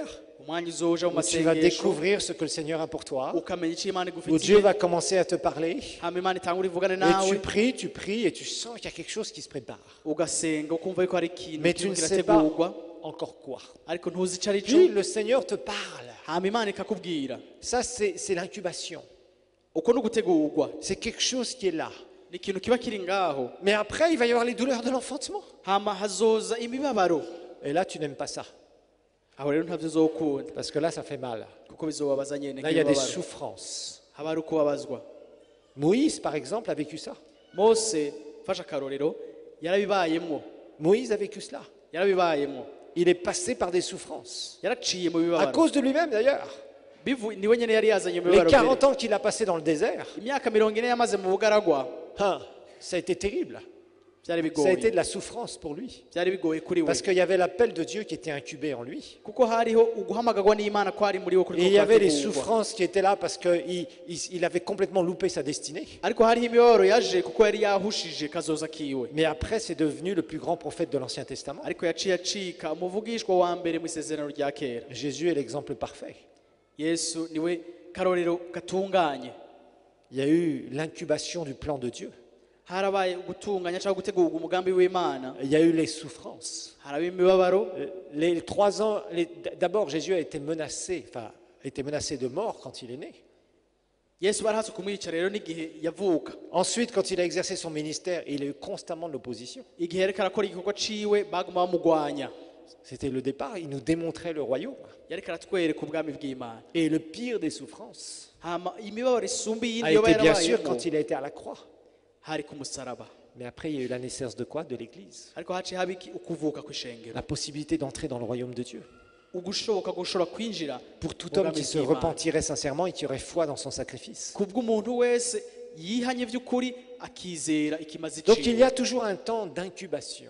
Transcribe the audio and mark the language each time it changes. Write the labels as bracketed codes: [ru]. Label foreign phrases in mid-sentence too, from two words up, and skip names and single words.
[rn] umwanya uzoja mu [fr] où tu vas [rn] masengesho, [fr] découvrir ce que le Seigneur a pour toi, [rn] ukamenya icyo Imana [fr] où Dieu [rn] igufitiye, [fr] va commencer à te parler, [rn] hama Imana itangura ivugane [fr] et [rn] nawe, [fr] tu pries et tu sens qu'il y a quelque chose qui se prépare. [rn] ugasenga ukumva yuko hari ikintu [fr] Mais tu [rn] kiriko [fr] ne sais pas [rn] kirategurwa, [fr] encore quoi. [rn] ariko ntuzi ico ari [fr] Puis [rn] cyo, [fr] le Seigneur te parle. [rn] hama Imana ikakubwira. [fr] Ça, c'est l'incubation. [rn] Uko ni ugutegurwa, [fr] C'est quelque chose qui est là. [rn] ni ikintu kiba kiri ngaho, [fr] Mais après, il va y avoir les douleurs de l'enfantement. [rn] hama hazoza imibabaro. [fr] Et là, tu n'aimes pas ça. [rn] Aho rero ntavyo uzokunda, [fr] Parce que là, ça fait mal. [rn] kuko bizobabaza nyene [fr] Là, il y a des [rn] nk'imibabaro. [fr] souffrances. [rn] Haba hari ukubabazwa. [fr] Moïse, par exemple, a vécu ça. [rn] Mose, fasha akarorero, yarabibayemwo, [fr] Moïse a vécu cela. [rn] yarabibayemwo, [fr] Il est passé par des souffrances. [rn] yaraciye mu [fr] À [rn] bibabaro. [fr] cause de lui-même, d'ailleurs. [rn] Niwe nyene yari yazanye mu [fr] Les [rn] bibabaro [fr] 40 [rn] mbere. [fr] ans qu'il a passé dans le désert, [rn] Imyaka 40 yamaze mu bugaragwa, [fr] hein, ça a été terrible. [rn] byari [fr] Ça a été [rn] bigoye, [fr] de la souffrance pour lui. [rn] byari bigoye kuri we, [fr] Parce qu'il y avait l'appel de Dieu qui était incubé en lui. [rn] kuko hariho uguhamagarwa n'Imana ko ari muri we [fr] Et [rn] kuriko [fr] il y avait les [rn] kwategurwa. [fr] souffrances qui étaient là parce qu'il avait complètement loupé sa destinée. [rn] Ariko hariho imibabaro yaje kuko yari yahushije kazoza kiwe, [fr] Mais après, c'est devenu le plus grand prophète de l'Ancien Testament. [rn] ariko yaciye acika umuvugishwa wa mbere mu isezerano rya kera. [fr] Jésus est l'exemple parfait. [rn] Yesu niwe karorero gatunganye. [fr] Il y a eu l'incubation du plan de Dieu. [rn] Harabaye gutunganya cyangwa gutegurwa umugambi w'Imana, [fr] Il y a eu les souffrances. [rn] haraba imibabaro. [fr] Les 3 ans, d'abord Jésus a été menacé, de mort quand il est né. [rn] Yesu barahatse kumwica rero n'igihe yavuka, [fr] Ensuite, quand il a exercé son ministère, il a eu constamment de l'opposition. [rn] igihe yariko arakora igikorwa ciwe baguma bamugwanya, [fr] C'était le départ, il nous démontrait le royaume. [rn] yariko aratwereka ubwami bw'Imana. [fr] Et le pire des souffrances [rn] Hama imibabaro isumba [fr] a [rn] iyindi yoba [fr] été bien sûr [rn] yarabayemo [fr] quand il a été à la croix. hari ku musaraba, Mais après, il y a eu la naissance de quoi? De l'Église. [rn] ariko haciye haba iki? Ukuvuka kw'ishengero, [fr] La possibilité d'entrer dans le royaume de Dieu. [rn] ugushoboka gushobora kwinjira [fr] Pour tout [rn] mu [fr] homme [rn] bwami [fr] qui se [rn] bw'Imana. [fr] repentirait sincèrement et qui aurait foi dans son sacrifice. [rn] Kubw'umuntu wese yihanye vy'ukuri akizera ikimazi [fr] Donc il y [rn] ciwe. [fr] a toujours un temps d'incubation.